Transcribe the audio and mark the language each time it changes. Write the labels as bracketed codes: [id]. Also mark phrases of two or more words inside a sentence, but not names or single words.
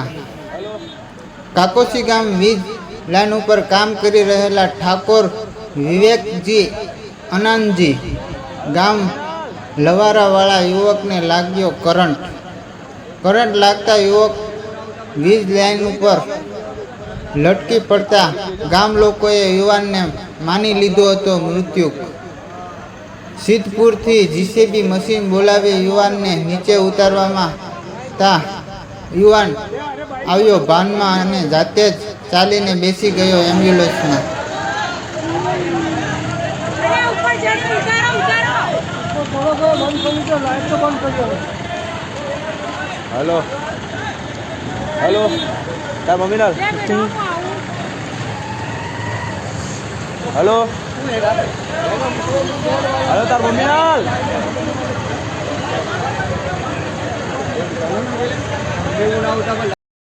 [gu] કાકોસી ગામ વીજ લાઈન ઉપર કામ કરી રહેલા ઠાકોર વિવેકજી આનંદજી ગામ લવારાવાળા યુવકને લાગ્યો કરંટ લાગતા યુવક વીજ લાઈન ઉપર લટકી પડતા ગામ લોકોએ યુવાનને માની લીધો હતો મૃત્યુક। સિદ્ધપુરથી જીસીબી મશીન બોલાવી યુવાનને નીચે ઉતારવામાં તા યુવાન આવ્યો ભાનમાં અને જાતે જ ચાલીને બેસી ગયો એમ્બ્યુલન્સમાં। હેલો હેલો તાર મમ્મી हेलो हेलो तार मम्मी